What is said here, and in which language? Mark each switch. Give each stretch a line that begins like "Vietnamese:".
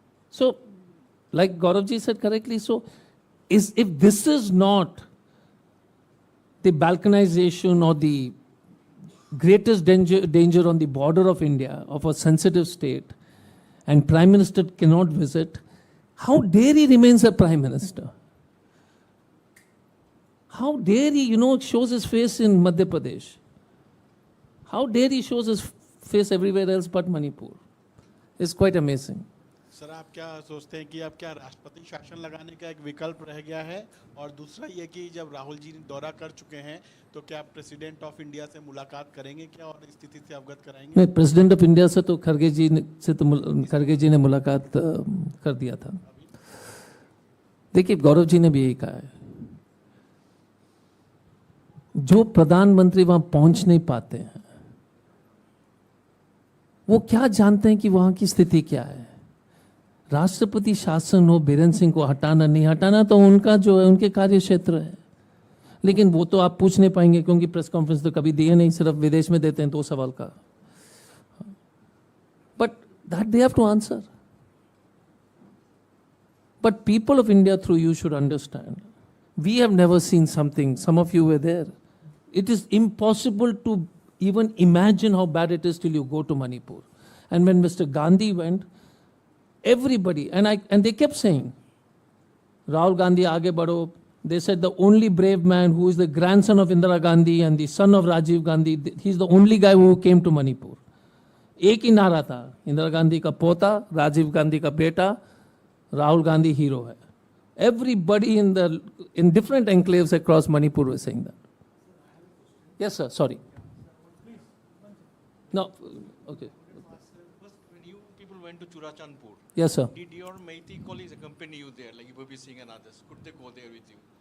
English: So, like Gourav ji said correctly, if this is not the balkanization or the greatest danger on the border of India, of a sensitive state, and Prime Minister cannot visit, how dare he remains a Prime Minister? How dare he, shows his face in Madhya Pradesh? How dare he shows his face everywhere else but Manipur? It's quite amazing.
Hindi: Sir, आप क्या सोचते हैं कि अब क्या राष्ट्रपति शासन लगाने का एक विकल्प रह गया है? और दूसरा ये कि जब राहुल जी दौरा कर चुके हैं तो क्या प्रेसिडेंट ऑफ इंडिया से मुलाकात करेंगे क्या और स्थिति से अवगत कराएंगे? नहीं, प्रेसिडेंट ऑफ इंडिया से तो खरगे जी ने मुलाकात कर दिया था. देखिए, गौरव जी ने भी यही कहा है, जो प्रधानमंत्री वहां पहुंच नहीं पाते हैं वो क्या जानते हैं कि वहां की स्थिति क्या है. राष्ट्रपति शासन हो, बीरेंद्र सिंह को हटाना नहीं हटाना तो उनका जो है, उनके कार्य क्षेत्र है. लेकिन वो तो आप पूछ नहीं पाएंगे क्योंकि प्रेस कॉन्फ्रेंस तो कभी दिए नहीं, सिर्फ विदेश में देते हैं 2 सवाल का.
English: But that they have to answer. But people of India through you should understand, we have never seen something, some of you were there. It is impossible to even imagine how bad it is till you go to Manipur. And when Mr. Gandhi went, everybody, and they kept saying, Rahul Gandhi,
Hindi: aage badho.
English: They said the only brave man who is the grandson of Indira Gandhi and the son of Rajiv Gandhi, he's the only guy who came to Manipur.
Hindi: एक ही नारा था, इंदिरा गांधी का पोता, राजीव गांधी का बेटा, Rahul Gandhi hero है.
English: Everybody in different enclaves across Manipur were saying that. Yes, sir. Sorry. No. Okay. First, when you people went to Churachandpur, Yes, sir. did your Meitei colleagues accompany you there, like Ibabi Singh and others? Could they go there with you?